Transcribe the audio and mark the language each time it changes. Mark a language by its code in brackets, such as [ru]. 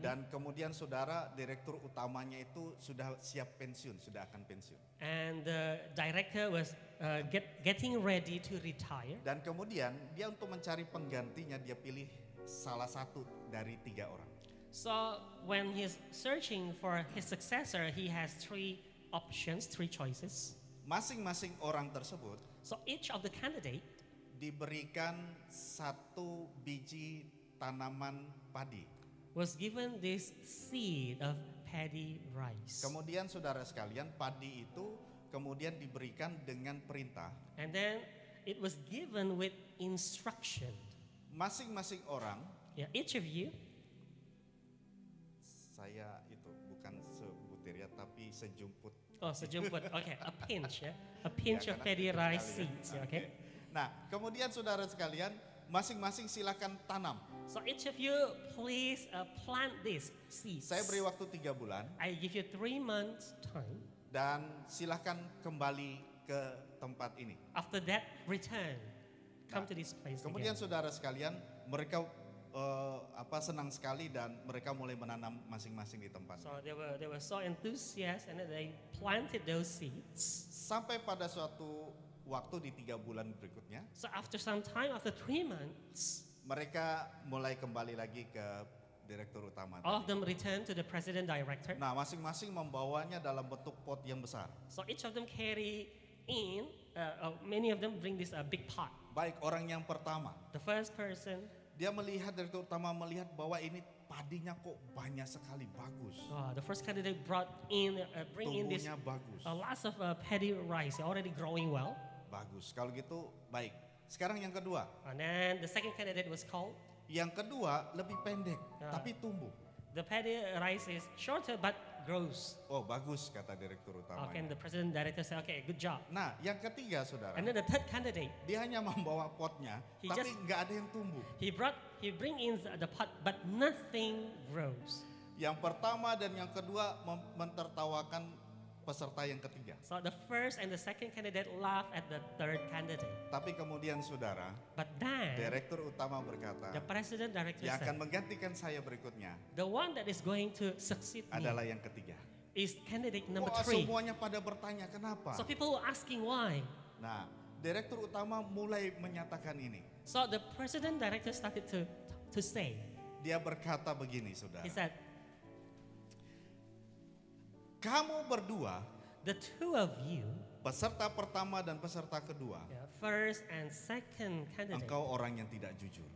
[id] dan kemudian saudara direktur utamanya itu sudah siap pensiun, sudah akan pensiun. [en] and the director was getting ready to retire. [id] Dan kemudian dia untuk mencari penggantinya dia pilih salah satu dari 3 orang. [en] So when he's searching for his successor, he has 3 options, 3 choices. [id] Masing-masing orang tersebut [en] So each of the candidate [id] diberikan 1 biji tanaman padi. [en] was given this seed of paddy rice. [id] Kemudian saudara sekalian, padi itu kemudian diberikan dengan perintah. [en] And then it was given with instruction. [id] Masing-masing orang, [en] Yeah, each of you, [id] saya itu bukan sebutir ya, tapi sejumput. [en] sejumput, okay, a pinch, yeah, a pinch [id] Ya, [en] of [id] karena [en] paddy [id] kecil [en] rice [id] sekali ya. [en] seeds, yeah, okay. [id] Nah, kemudian saudara sekalian, masing-masing silakan tanam. [en] So each of you, please plant these seeds. [id] Saya beri waktu 3 bulan [en] I give you 3 months time. [id] dan silakan kembali ke tempat ini. [en] After that, return, come [id] Nah, [en] to this place [id] Kemudian [en] again. [id] saudara sekalian, mereka senang sekali dan mereka mulai menanam masing-masing di tempat. [en] So they were so enthusiastic and then they planted those seeds. [id] Sampai pada suatu waktu di 3 bulan berikutnya, [en] So after some time, after 3 months, [id] mereka mulai kembali lagi ke direktur utama. [en] all of them returned to the president director. [id] Nah, masing-masing membawanya dalam bentuk pot yang besar. [en] So each of them carry in, many of them bring this big pot. [id] Baik, orang yang pertama, [en] The first person, [id] dia melihat, direktur utama melihat bahwa ini padinya kok banyak sekali, bagus. [en] the first candidate bring in this [id] Tumbuhnya bagus, [en] lots of paddy rice already growing well. [id] bagus. Kalau gitu, baik. Sekarang yang kedua. [en] And then the second candidate was called. [id] Yang kedua lebih pendek, Ah. tapi tumbuh. [en] The paddy rice is shorter but grows. [id] Oh, bagus, kata direktur utama. [en] Okay, and the president director said, okay, good job. [id] Nah, yang ketiga, saudara, [en] And then the third candidate, [id] dia hanya membawa potnya, [en] He [id] tapi [en] just- [id] nggak ada yang tumbuh. [en] he bring in the pot, but nothing grows. [id] Yang pertama dan yang kedua mentertawakan peserta yang ketiga. [en] So the first and the second candidate laugh at the third candidate. [id] Tapi kemudian, saudara, [en] But then [id] direktur utama berkata, [en] the president director [id] yang akan menggantikan saya berikutnya [en] the one that is going to succeed me [id] adalah yang ketiga. [en] is candidate number Wah, 3. [id] semuanya pada bertanya kenapa. [en] So people were asking why. [id] Nah, direktur utama mulai menyatakan ini. [en] So the president director started to say, [id] Dia berkata begini, saudara. [en] he said, [id] Kamu berdua, [en] the two of you, [id] peserta pertama dan peserta kedua, [en] first and second candidate, [id] engkau orang yang tidak jujur.